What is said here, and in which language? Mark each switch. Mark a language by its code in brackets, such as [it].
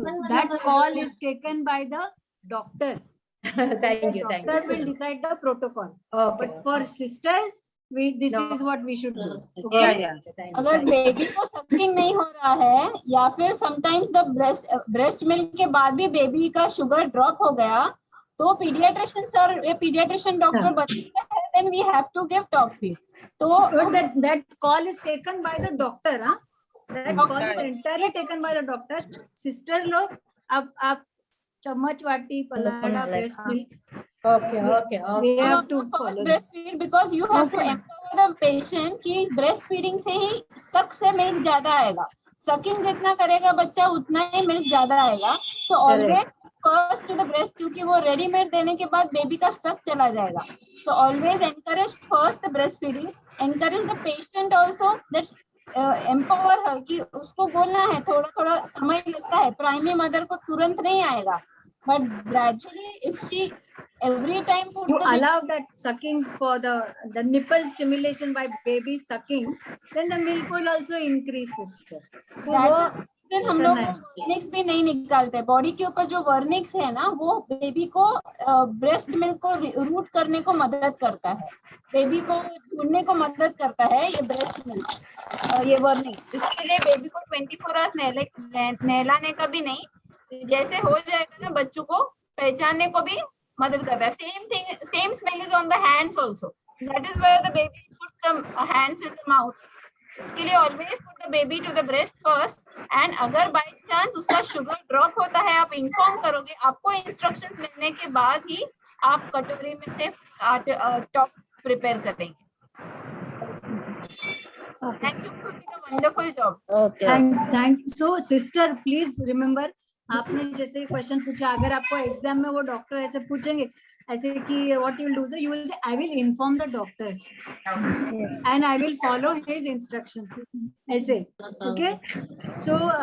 [en] That call is taken by the doctor. Thank you. Doctor will decide the protocol. But for sisters, this is what we should do. Okay? [hi] अगर baby को सक्सिंग नहीं हो रहा है या फिर sometimes the breast milk के बाद भी बेबी का शुगर ड्रॉप हो गया, तो पीडियाट्रिशियन सर या पीडियाट्रिशियन डॉक्टर बताते हैं, [en] then we have to give top feed. [hi] तो [en] that call is taken by the doctor, हाँ? That call is entirely taken by the doctor. [hi] Sister लोग, अब आप चम्मच वाटी Palada breast milk. [en] Okay. We have to follow breastfeed because you have to empower the patient [hi] कि breast feeding से ही सक से मिल्क ज्यादा आएगा. सकिंग जितना करेगा बच्चा उतना ही मिल्क ज्यादा आएगा. [en] So always first to the breast, [hi] क्योंकि वो रेडीमेड देने के बाद बेबी का सक चला जाएगा. [en] So always encourage first the breastfeeding. Encourage the patient also that empower her [hi] कि उसको बोलना है, थोड़ा थोड़ा समय लगता है, प्राइमरी मदर को तुरंत नहीं आएगा, [en] but gradually if she every time puts you allow that sucking for the nipple stimulation by baby sucking, then the milk will also increase, sister. [hi] then हम लोग वर्निक्स भी नहीं निकालते. बॉडी के ऊपर जो वर्निक्स है ना, वो बेबी को ब्रेस्ट मिल्क को रूट करने को मदद करता है, बेबी को ढूंढने को मदद करता है ये ब्रेस्ट मिल्क, ये वर्निक्स. इसके लिए बेबी को 24 आवर्स नहलाने का भी नहीं, जैसे हो जाएगा ना बच्चों को पहचानने को भी मदद करता है. [en] Same thing, same smell is on the hands also. That is where the baby put the hands in the mouth. [hi] इसके लिए [en] Always put the baby to the breast first. [hi] And अगर बाय चांस उसका sugar drop होता है, आप inform करोगे, आपको instructions मिलने के बाद ही आप कटोरी में से टॉप प्रिपेयर करेंगे. [en] Thank you for the wonderful job. Thank you. So sister, please remember, आपने जैसे question पूछा, [hi] अगर आपको एग्जाम में वो डॉक्टर ऐसे पूछेंगे ऐसे [en] कि what you will do, so you will say I will inform the doctor and I will follow his instructions, ऐसे. Okay, so